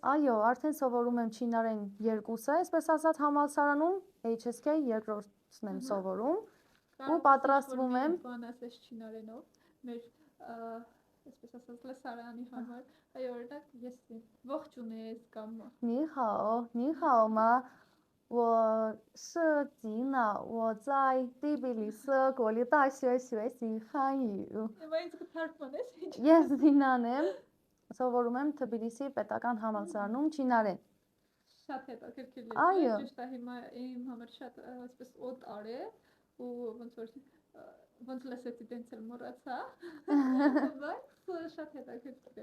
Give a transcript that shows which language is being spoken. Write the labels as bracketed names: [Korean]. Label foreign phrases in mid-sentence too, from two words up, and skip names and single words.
[Armenian] Այո, արդեն սովորում եմ չինարեն երկուսը, այսպես ասած համալսարանում HSK երկրորդն եմ սովորում ու պատրաստվում եմ բան ասես չինարենով, մեր այսպես ասած լսարանի համար, այո, օրինակ ես ողջունես կամ [Chinese] 你好吗？我是吉娜，我在第比利斯国立大学学习汉语。 [Armenian] Բայց կթարգմանես ինչ։ Ես Զինան եմ, սովորում եմ Թբիլիսի պետական համալսարանում չինարեն։ Շատ հետաքրքիր Այո։ լեզու է, ճիշտ է, հիմա իմ համար շատ այսպես օդ արե ու ոնց լսեցի դենց էլ մոռացա, բայց շատ հետաքրքիր է։